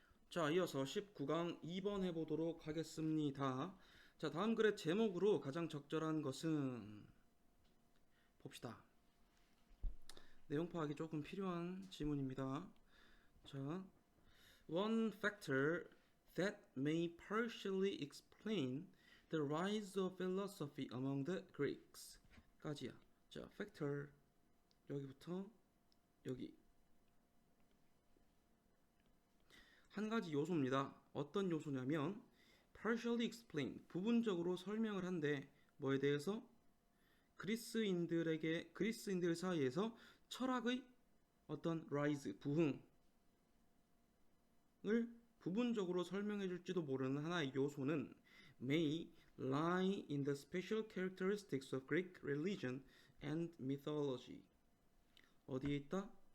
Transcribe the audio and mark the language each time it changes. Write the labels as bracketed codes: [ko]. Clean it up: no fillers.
[ko] 자, 이어서 19강 2번 해보도록 하겠습니다. 자, 다음 글의 제목으로 가장 적절한 것은 봅시다. 내용 파악이 조금 필요한 지문입니다. [en] 자, one factor that may partially explain the rise of philosophy among the Greeks 까지야. [ko] 자, factor 여기부터 여기 한 가지 요소입니다. 어떤 요소냐면 [en] partially explain [ko] 부분적으로 설명을 한데 뭐에 대해서 그리스인들 사이에서 철학의 어떤 rise 부흥을 부분적으로 설명해 줄지도 모르는 하나의 요소는 [en] may lie in the special characteristics of Greek religion and mythology. [ko] 어디에 있다?